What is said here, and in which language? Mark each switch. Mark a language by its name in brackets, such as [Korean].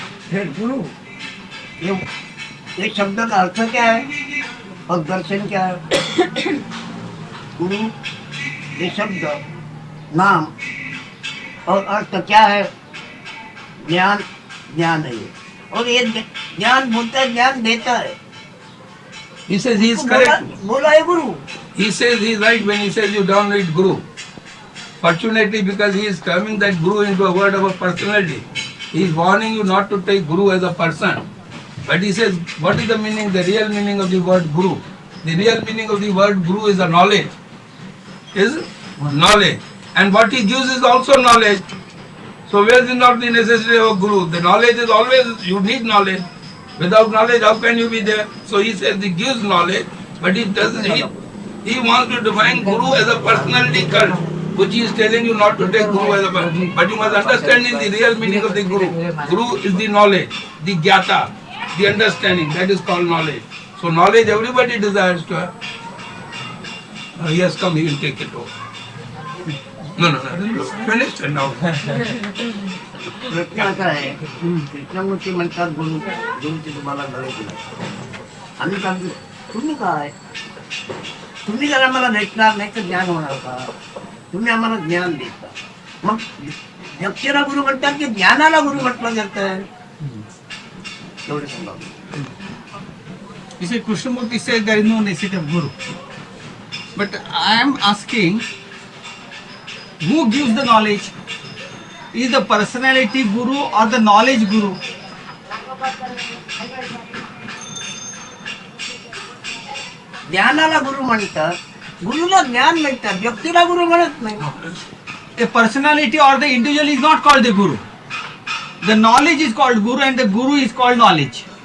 [Hindi] फिर गुरु ये शब्द का अर्थ क्या है और दर्शन क्या है? गुरु ये शब्द नाम और अर्थ क्या है? ज्ञान है ये, और ये ज्ञान बोलता है, ज्ञान देता है। [English] He says he is correct. [Hindi] बोला है गुरु। [English] He says he is right when he says you don't read Guru. Fortunately, because he is turning that Guru into a word of a personality, he is warning you not to take Guru as a person. But he says, what is the meaning, the real meaning of the word Guru? The real meaning of the word Guru is a knowledge. Is knowledge. And what he gives is also knowledge. So where is not the necessity of a Guru? The knowledge is always, you need knowledge. Without knowledge, how can you be there? So he says he gives knowledge, but he doesn't. He wants to define Guru as a personality cult, which he is telling you not to take Guru as a person. But you must understand in the real meaning of the Guru. Guru is the knowledge, the Gyata, the understanding. That is called knowledge. So knowledge everybody desires to have. He has come, he will take it over. No. Finished and now. [Marathi] प्रश्न असा आहे, कृष्णमूर्ती म्हणतात गुरुची तुम्हाला गरज नाही. आम्ही सांगतो तुम्ही काय, तुम्ही जर आम्हाला भेटणार नाही तर ज्ञान होणार का? तुम्ही आम्हाला ज्ञान देता, मग व्यक्तीला गुरु म्हणतात की ज्ञानाला गुरु म्हटलं जातं? एवढे सांगा. [English] You see, Krishnamurti says there is no necessity of Guru. But I am asking, who gives the knowledge? Is the personality Guru or the knowledge Guru? [Marathi] ज्ञानाला गुरु म्हणतात, गुरुला ज्ञान म्हणतात, व्यक्तीला गुरु म्हणत नाही. [English] A personality or the individual is not called the Guru. The knowledge is called Guru and the Guru is called knowledge.